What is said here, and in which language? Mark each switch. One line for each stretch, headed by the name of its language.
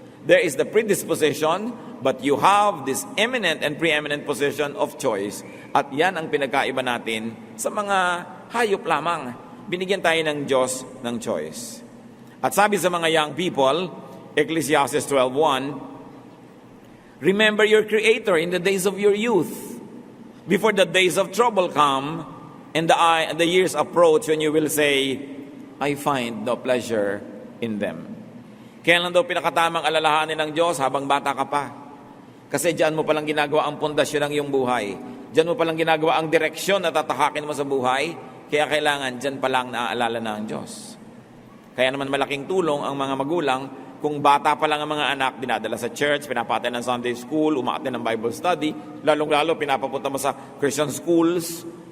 English: There is the predisposition, but you have this eminent and preeminent position of choice.
Filipino: At yan ang pinagkaiba natin sa mga hayop lamang. Binigyan tayo ng Diyos ng choice. At sabi sa mga
English: young people, Ecclesiastes 12:1, remember your Creator in the days of your youth, before the days of trouble come, and the years approach when you will say, I find no pleasure in them.
Filipino: Kailan daw pinakatamang alalahanin ng Diyos? Habang bata ka pa. Kasi diyan mo palang ginagawa ang pundasyon ng iyong buhay. Diyan mo palang ginagawa ang direksyon na tatahakin mo sa buhay. Kaya kailangan diyan palang naaalala na ang Diyos. Kaya naman malaking tulong ang mga magulang kung bata pa lang ang mga anak, dinadala sa church, pinapatay ng Sunday school, umaatay ng Bible study, lalong-lalo pinapapunta mo sa Christian schools.